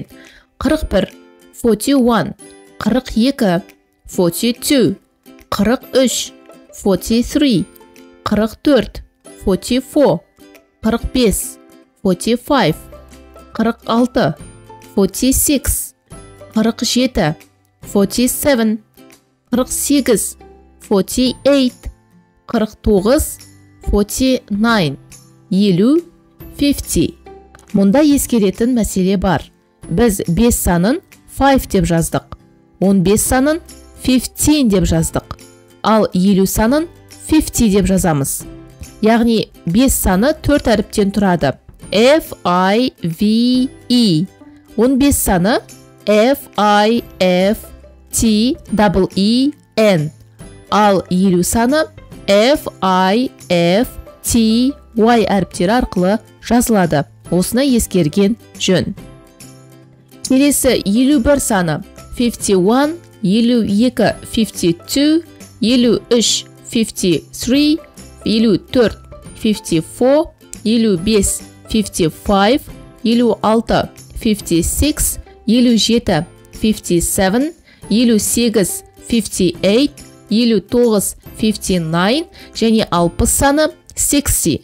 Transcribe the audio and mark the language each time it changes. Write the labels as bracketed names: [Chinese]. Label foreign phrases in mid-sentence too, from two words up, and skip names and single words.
[Kazakh] 41, 41, 42, 42, 43, 43, 44, 44, 45, 45, 46, 46, 47, 47, 48, 48, 49, 49, 50, 50. Мұнда ескеретін мәселе бар. Біз 5 санын 5 деп жаздық. 15 санын 15 деп жаздық. Ал 50 санын 50 деп жазамыз. Яғни 5 саны 4 әріптен тұрады. F-I-V-E. 15 саны F-I-F-T-E-E-N. Ал 50 саны F-I-F-T-Y әріптері арқылы жазылады. Осыны ескерген жөн. Келесі 51 саны 51, 52, 52, 53, 53, 54, 54, 55, 55, 56, 56, 57, 57, 58, 58, 59, 59 және 60 саны 60.